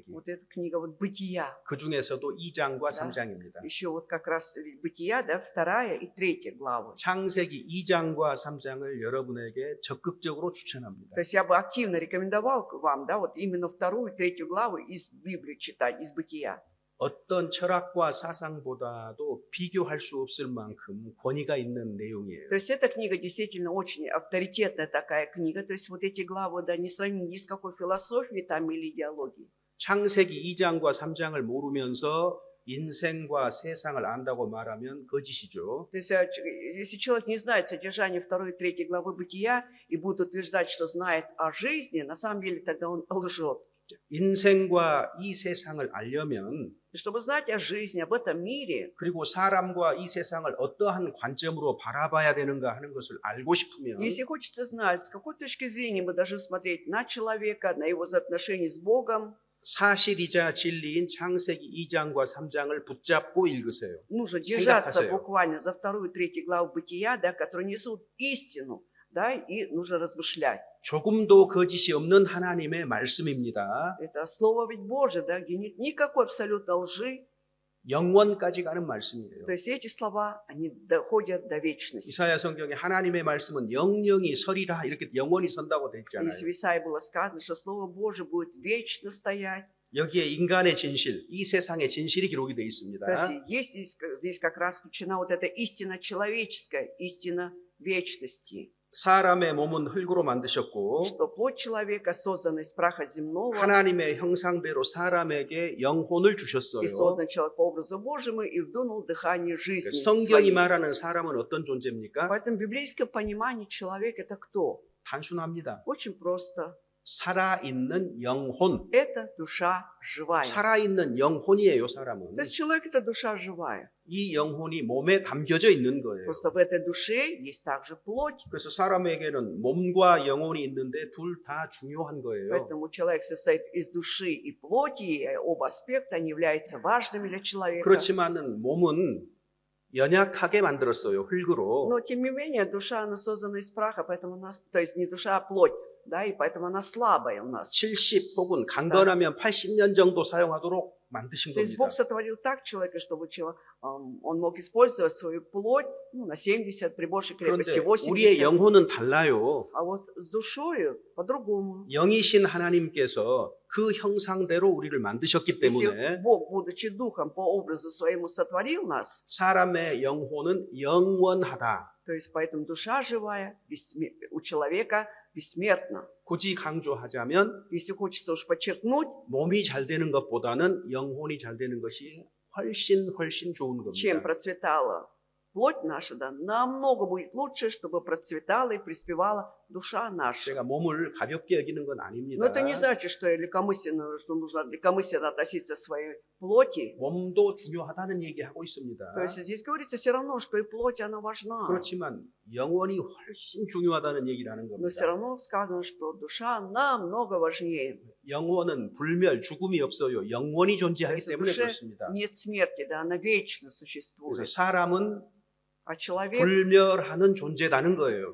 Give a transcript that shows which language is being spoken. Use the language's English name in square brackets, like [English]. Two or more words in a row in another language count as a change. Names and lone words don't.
[Russian] Вот эта книга вот «Бытия». [Korean] 그 중에서도 2장과 [Russian] Да. [Korean] 3장입니다. [Russian] Еще вот как раз «Бытия», да, 2 и 3 главы. [Korean] 창세기 2장과 3장을 여러분에게 적극적으로 추천합니다. [Russian] То есть я бы активно рекомендовал вам, да, вот именно 2 и 3 главы из Библии читать, из «Бытия». [Korean] 어떤 철학과 사상보다도 비교할 수 없을 만큼 권위가 있는 내용이에요. [Russian] То есть эта книга действительно очень авторитетная такая книга. То есть вот эти главы, да, не сравнимы ни с какой философией там или идеологией. [Korean] 창세기 2장과 3장을 모르면서 인생과 세상을 안다고 말하면 거짓이죠. [Russian] То есть если человек не знает содержание 2 и 3 главы «Бытия» и будет утверждать, что знает о жизни, на самом деле тогда он лжет. [Korean] 인생과 이 세상을 알려면 [Russian] И чтобы знать о жизни, об этом мире, [Korean] 그리고 사람과 이 세상을 어떠한 관점으로 바라봐야 되는가 하는 것을 알고 싶으면 [Russian] если хочется знать, с какой точки зрения мы должны смотреть на человека, на его взаимоотношения с Богом, [Korean] 사실이자 진리인 창세기 2장과 3장을 붙잡고 읽으세요. [Russian] нужно держаться [Korean] 생각하세요. [Russian] буквально за 2 и 3 главу «Бытия», да, которые несут истину, да, и нужно размышлять. [Korean] 조금도 거짓이 없는 하나님의 말씀입니다. [Russian] Это Слово ведь Божие, да, где нет никакой абсолютно лжи. [Korean] 영원까지 가는 말씀이에요. [Russian] То есть эти слова, они доходят до вечности. [Korean] 이사야 성경에 하나님의 말씀은 영영이 서리라 이렇게 영원히 선다고 돼 있잖아요. [Russian] Если в Исаии было сказано, что Слово Божие будет вечно стоять, [Korean] 여기에 인간의 진실, 이 세상의 진실이 기록이 되어 [Russian] То [Korean] 있습니다. [Russian] есть здесь как раз включена вот эта истина человеческая, истина вечности. [Korean] 사람의 몸은 흙으로 만드셨고 [Russian] Что плоть человека создана из праха земного, [Korean] 하나님의 형상대로 사람에게 영혼을 [Russian] и [Korean] 주셨어요. [Russian] создан человек по образу Божьему, и вдунул дыхание жизни [Korean] 성경이 [Russian] своей. [Korean] 말하는 사람은 어떤 존재입니까? [Russian] Поэтому в библейском понимании человек это кто? [Korean] 단순합니다. [Russian] Очень просто. [Korean] 살아있는 영혼. [Russian] Это душа живая. [Korean] 살아있는 영혼이에요, 사람은. [Russian] То есть человек это душа живая. [Korean] 이 영혼이 몸에 담겨져 있는 거예요. [Russian] Просто в этой душе есть также плоть. [Korean] 그래서 사람에게는 몸과 영혼이 있는데 둘 다 중요한 거예요. [Russian] Поэтому человек состоит из души и плоти, и оба аспекта, они являются важными для человека. [Korean] 그렇지만은 몸은 연약하게 만들었어요, 흙으로. [Russian] Но тем не менее, душа, она создана из праха, поэтому у нас, то есть не душа, а плоть, да, и поэтому она слабая у нас. [Korean] 70 혹은 강건하면 80년 정도 사용하도록 만드신 [Russian] То есть [Korean] 겁니다. [Russian] Бог сотворил так человека, чтобы он мог использовать свою плоть на 70, при большей крепости [Korean] 그런데 우리의 [Russian] 80. [Korean] 영혼은 달라요. [Russian] А вот с душою по-другому. [Korean] 영이신 하나님께서 그 형상대로 우리를 만드셨기 [Russian] Если [Korean] 때문에 [Russian] Бог, будучи духом, по образу своему сотворил нас, [Korean] 사람의 영혼은 영원하다. [Russian] то есть поэтому душа живая у человека бессмертна. [Korean] 굳이 강조하자면 [Russian] Если хочется уж подчеркнуть, [Korean] 몸이 잘 되는 것보다는 영혼이 잘 되는 것이 훨씬 좋은 [Russian] чем [Korean] 겁니다. [Russian] процветала плоть наша, да, намного будет лучше, чтобы процветала и преуспевала душа наша. [Korean] 제가 몸을 가볍게 여기는 건 [Russian] Но [Korean] 아닙니다. [Russian] это не значит, что нужно легкомысленно относиться к своей плоти. [Korean] 몸도 중요하다는 얘기하고 있습니다. [Russian] То есть здесь говорится все равно, что и плоть, она важна. [Korean] 그렇지만 영혼이 훨씬 중요하다는 얘기를 하는 [Russian] Но все [Korean] 겁니다. [Russian] равно сказано, что душа намного важнее. [Korean] 영혼은 불멸, 죽음이 없어요. 영원히 존재하기 그래서 때문에 [Russian] душе [Korean] 그렇습니다. [Russian] нет смерти, да, она вечно [Korean] 그래서 [Russian] существует. [Korean] 사람은 [Russian] А человек, [Korean] 불멸하는 존재라는 거예요.